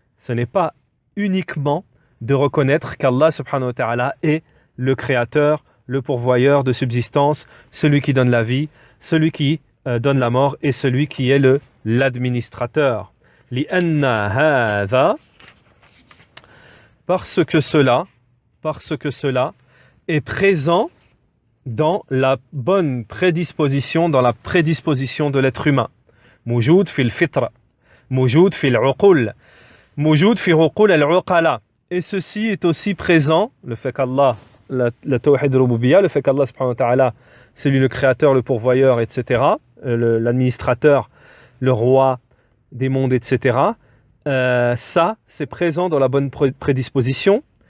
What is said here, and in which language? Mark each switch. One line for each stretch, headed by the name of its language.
French: Ce n'est pas uniquement de reconnaître qu'Allah subhanahu wa ta'ala est le créateur, le pourvoyeur de subsistance, celui qui donne la vie, celui qui donne la mort et celui qui est l'administrateur.
Arabic: لِأَنَّ هَذَا,
French: parce que cela est présent dans la bonne prédisposition, dans la prédisposition de l'être humain.
Arabic: موجود في الفطرة, موجود في العقول, موجود في عقول العقلاء.
French: Et ceci est aussi présent, le fait qu'Allah, le tawhid rububiyya, le fait qu'Allah subhanahu wa ta'ala, c'est lui le créateur, le pourvoyeur, etc., l'administrateur, le roi des mondes, etc. Ça, c'est présent dans la bonne prédisposition.